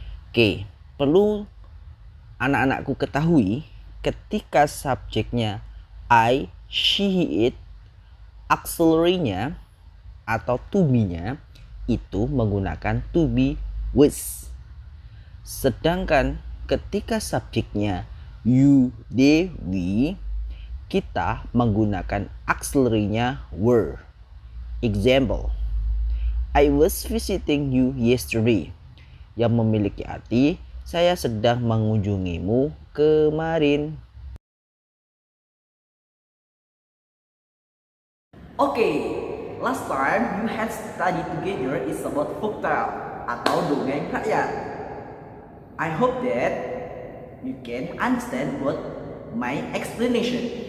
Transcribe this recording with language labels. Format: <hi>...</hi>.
<id>Oke, perlu anak-anakku ketahui ketika subjeknya I, she, it, auxiliary-nya atau to be-nya itu menggunakan to be was. Sedangkan ketika subjeknya you, they, we, kita menggunakan auxiliary-nya were.</id> <en>Example, I was visiting you yesterday.</en> <id>Yang memiliki arti saya sedang mengunjungimu kemarin.</id> <en>Okay, last time you had studied together is about folktale</en> <id>atau dongeng rakyat.</id> <en>I hope that you can understand what my explanation.</en>